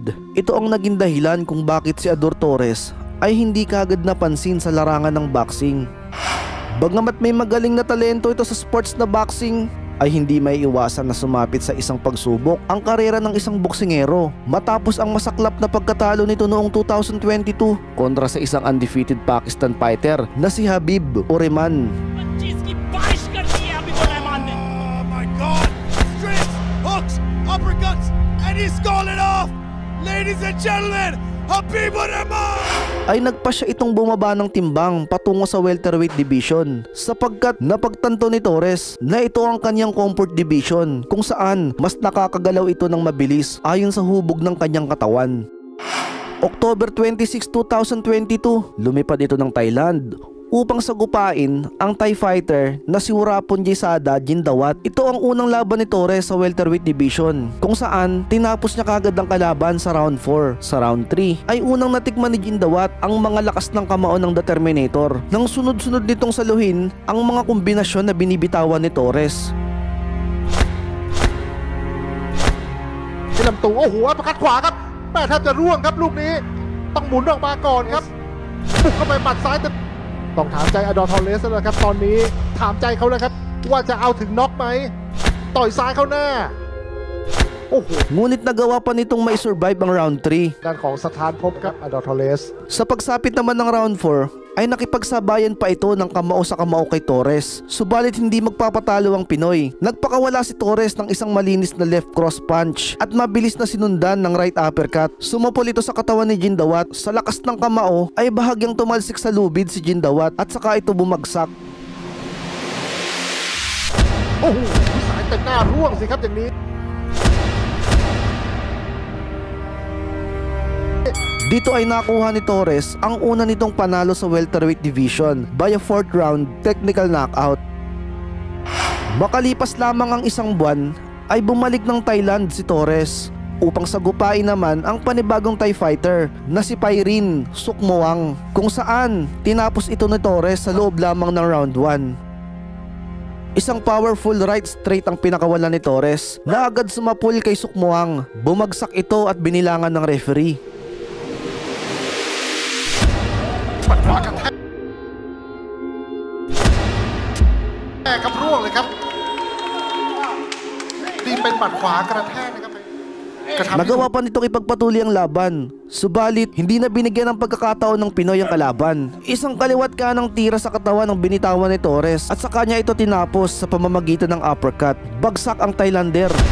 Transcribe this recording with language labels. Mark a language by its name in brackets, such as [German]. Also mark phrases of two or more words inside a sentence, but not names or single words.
[Filipino] Ito ang naging dahilan kung bakit si Ador Torres ay hindi kaagad napansin sa larangan ng boxing. Bagamat may magaling na talento ito sa sports na boxing, ay hindi may iwasan na sumapit sa isang pagsubok ang karera ng isang boksingero matapos ang masaklap na pagkatalo nito noong 2022 kontra sa isang [English] undefeated Pakistan fighter [Filipino] na si Khabib Urrahman. [English] Uppercuts, and he's calling off. Ladies and gentlemen, Khabib Urrahman! [Filipino] Ay nagpa siya itong bumaba ng timbang patungo sa [English] welterweight division [Filipino] sapagkat napagtanto ni Torres na ito ang kanyang [English] comfort division [Filipino] kung saan mas nakakagalaw ito ng mabilis ayon sa hubog ng kanyang katawan. October 26, 2022, lumipad ito ng Thailand upang sagupain ang Thai fighter na si Worapon Jesada Jindawat. Ito ang unang laban ni Torres sa [English] welterweight division [Filipino] kung saan tinapos niya kagad ang kalaban sa round 4. Sa round 3 ay unang natikman ni Jindawat ang mga lakas ng kamao ng The Terminator nang sunod-sunod nitong saluhin ang mga kombinasyon na binibitawan ni Torres. [Thai] ลำตัวโอ้โหอัปคัดขวาครับแม่แทบจะร่วงครับลูกนี้ต้องหมุนออกมาก่อนครับบุกเข้าไปหมัดซ้ายต้องถามใจอดอร์ ทอร์เรสแล้วครับตอนนี้ถามใจเขาแล้วครับว่าจะเอาถึงน็อกไหมต่อยซ้ายเข้าหน้าโอ้โห [Filipino] Ngunit nagawa pa nitong may survive ang round 3. [Thai] ด้านของสถานภพครับอดอร์ ทอร์เรส [Filipino] Sa pagsapit naman ng round 4 ay nakipagsabayan pa ito ng kamao sa kamao kay Torres. Subalit hindi magpapatalo ang Pinoy. Nagpakawala si Torres ng isang malinis na [English] left cross punch [Filipino] at mabilis na sinundan ng [English] right uppercut. [Filipino] Sumapol ito sa katawan ni Jindawat. Sa lakas ng kamao ay bahagyang tumalsik sa lubid si Jindawat at saka ito bumagsak. [Thai] โอ้โหสายเต็มหน้าร่วงสิครับอย่างนี้ [Filipino] Dito ay nakuha ni Torres ang una nitong panalo sa [English] welterweight division by a 4th round technical knockout. [Filipino] Makalipas lamang ang isang buwan ay bumalik ng Thailand si Torres upang sagupain naman ang panibagong Thai fighter na si Pairin Sukmuang kung saan tinapos ito ni Torres sa loob lamang ng round 1. Isang [English] powerful right straight [Filipino] ang pinakawalan ni Torres na agad sumapul kay Sukmuang. Bumagsak ito at binilangan ng referee. [Thai] ปัดขวากระแทกแม่ครับร่วงเลยครับดีเป็นปัดขวากระแทกนะครับ [Filipino] Nagawa pa nitong ipagpatuloy ang laban. Subalit, hindi na binigyan ng pagkakataon ng Pinoy ang kalaban. Isang kaliwat kanang tira sa katawan ng binitawan ni Torres at sa kanya ito tinapos sa pamamagitan ng uppercut. Bagsak ang Thailander.